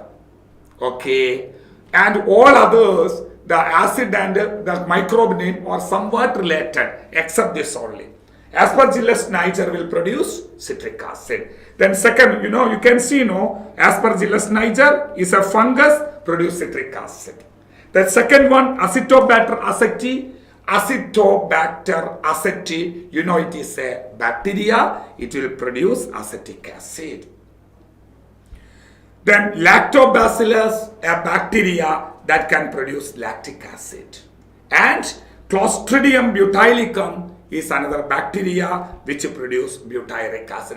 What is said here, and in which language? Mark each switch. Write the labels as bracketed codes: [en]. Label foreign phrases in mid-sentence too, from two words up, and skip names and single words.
[en] Okay, and all others, the acid and the microbe name are somewhat related except this only. Aspergillus niger will produce citric acid. Then second, you can see, Aspergillus niger is a fungus produce citric acid. The second one, Acetobacter aceti. Acetobacter aceti, it is a bacteria. It will produce acetic acid. Then Lactobacillus, a bacteria that can produce lactic acid. And Clostridium butylicum is another bacteria which produce butyric acid.